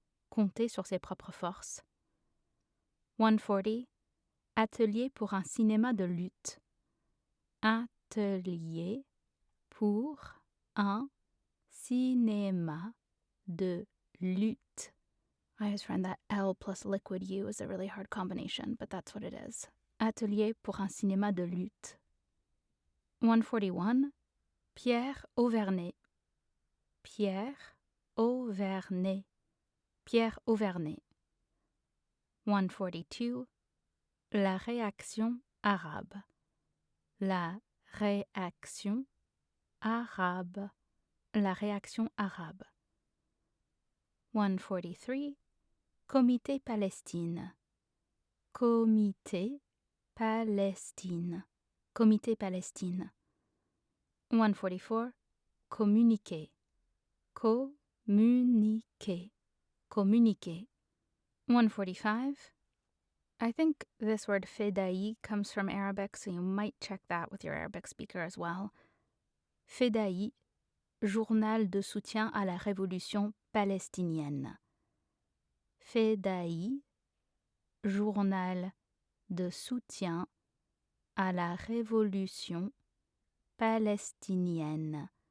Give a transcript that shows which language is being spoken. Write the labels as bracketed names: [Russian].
[French] Compter sur ses propres forces. 140. Atelier pour un cinéma de lutte. Atelier pour un cinéma de lutte. [English] I always find that L plus liquid U is a really hard combination, but that's what it is. [French] Atelier pour un cinéma de lutte. 141. Pierre Auvernay. Pierre Auvernay. Pierre Auvernay. 142. La réaction arabe. La réaction arabe. La réaction arabe. 143. Comité Palestine. Comité Palestine. Comité Palestine. 144. Communiquer. Communiquer. Communiquer. [English] 145. I think this word fedai comes from Arabic, so you might check that with your Arabic speaker as well. [French] Fedai, journal de soutien à la révolution palestinienne. Fedai, journal de soutien à la révolution palestinienne.